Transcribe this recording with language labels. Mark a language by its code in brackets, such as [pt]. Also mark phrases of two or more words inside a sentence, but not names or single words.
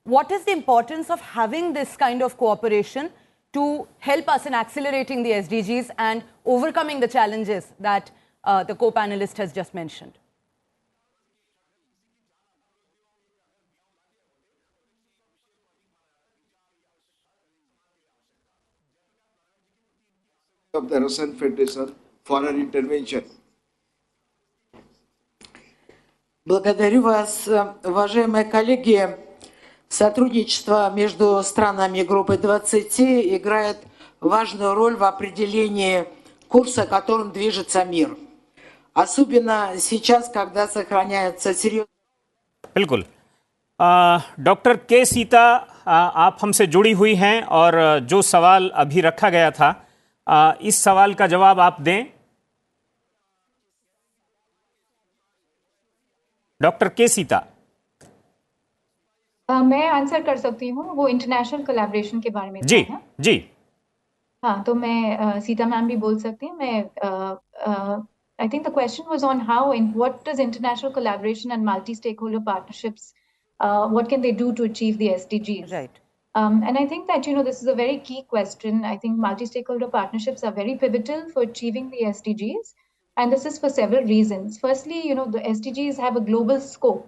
[en] what is the importance of having this kind of cooperation to help us in accelerating the SDGs and overcoming the challenges that the co-panelist has just mentioned? Of the Russian Federation for her intervention. [ru] Благодарю вас, уважаемые коллеги. Сотрудничество между странами группы 20 играет важную роль в определении курса, которым движется мир. Особенно сейчас, когда сохраняется серьезный... [hi] बिल्कुल। डॉक्टर के सीता, आप हमसे जुड़ी हुई हैं और जो सवाल अभी रखा गया था, इस सवाल का जवाब आप दें। डॉक्टर के सीता। मैं आंसर कर सकती हूँ, वो [en] international collaboration [hi] के बारे में जी जी। हाँ, तो मैं सीता मैम भी बोल सकती हूँ। [en] मैं I think the question was on how and what does international collaboration and multi-stakeholder partnerships, what can they do to achieve the SDGs? Right. And I think that, this is a very key question. I think multi-stakeholder partnerships are very pivotal for achieving the SDGs. And this is for several reasons. Firstly, the SDGs have a global scope.